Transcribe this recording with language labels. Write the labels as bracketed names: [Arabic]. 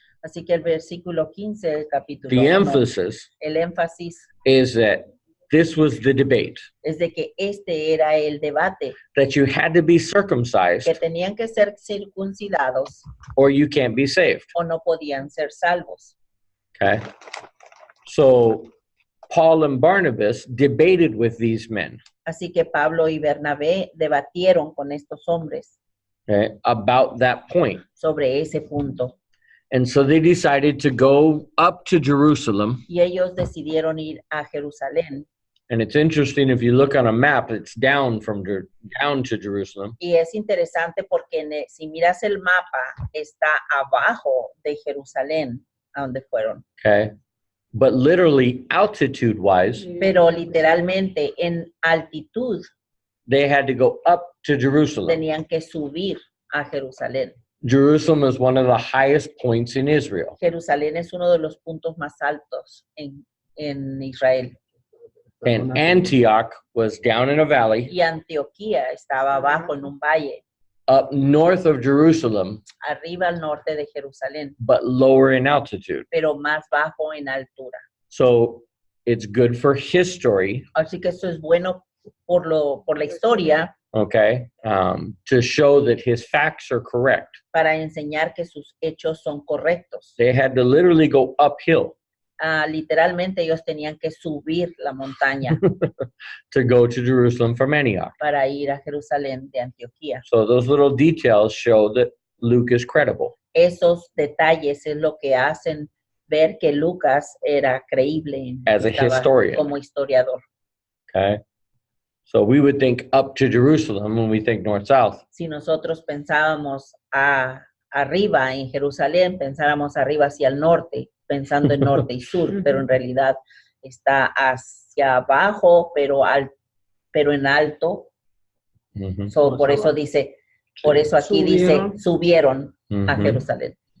[Spanish] Así que el versículo 15 del capítulo 1. [English] The emphasis [Spanish] el énfasis [English] is that this was the debate. [Spanish] Es de que este era el debate. [English] That you had to be circumcised. [Spanish] Que tenían que ser circuncidados. [English] Or you can't be saved. [Spanish] O no podían ser salvos. [English] Okay. So Paul and Barnabas debated with these men. [Spanish] Así que Pablo y Bernabé debatieron con estos hombres. [English] Okay, about that point. [Spanish] Sobre ese punto. [English] And so they decided to go up to Jerusalem. [Spanish] Y ellos decidieron ir a Jerusalén. [English] And it's interesting if you look on a map, it's down to Jerusalem. [Spanish] Y es interesante porque si miras el mapa, está abajo de Jerusalén, a donde fueron. [English] Okay. But literally, altitude-wise, [Spanish] pero literalmente en altitud, [English] they had to go up to Jerusalem. [Spanish] Tenían que subir a Jerusalén. [English] Jerusalem is one of the highest points in Israel. [Spanish] Jerusalén es uno de los puntos más altos en Israel. [English] And Antioch was down in a valley. [Spanish] Y Antioquía estaba abajo en un valle. [English] Up north of Jerusalem. [Spanish] Arriba al norte de Jerusalén. [English] But lower in altitude. [Spanish] Pero más bajo en altura. [English] So it's good for history. [Spanish] Así que eso es bueno por la historia. [English] Okay, to show that his facts are correct. [Spanish] Para enseñar que sus hechos son correctos. [English] They had to literally go uphill. [Spanish] Literalmente ellos tenían que subir la montaña. [English] To go to Jerusalem from Antioch. [Spanish] Para ir a Jerusalén de Antioquía. [English] So those little details show that Luke is credible. [Spanish] Esos detalles es lo que hacen ver que Lucas era creíble. [English] As a historian. [Spanish] Como historiador. [English] Okay. So we would think up to Jerusalem when we think north-south. [Spanish] Si nosotros pensábamos arriba en Jerusalén, pensáramos arriba hacia el norte, pensando en norte y sur, pero en realidad está hacia abajo, pero en alto. So, por eso aquí dice, subieron a Jerusalén.